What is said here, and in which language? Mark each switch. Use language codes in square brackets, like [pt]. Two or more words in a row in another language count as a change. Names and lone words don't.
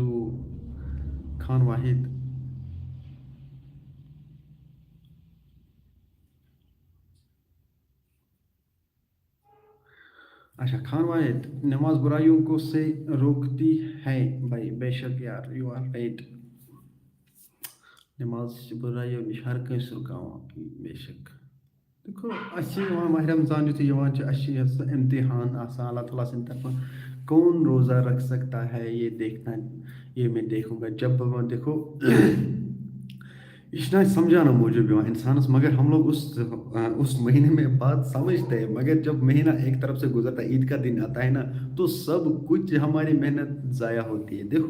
[hi] खान वाहिद, अच्छा खान वाहिद, नमाज बुराइयों को से रोकती है भाई। बेशक यार, [en] you are right. [ks] नमाज बुराइयों निश हर कंस रुकावान, बेशक। देखो माह रमजान युत इम्तिहान आसान अल्लाह ताला सिंद तरफ। [hi] कौन रोज़ा रख सकता है, ये देखना, ये मैं देखूंगा जब देखो। इतना समझाना मौजूद हुआ इंसान, मगर हम लोग उस महीने में बात समझते हैं, मगर जब महीना एक तरफ से गुजरता है, ईद का दिन आता है ना, तो सब कुछ हमारी मेहनत ज़ाया होती है।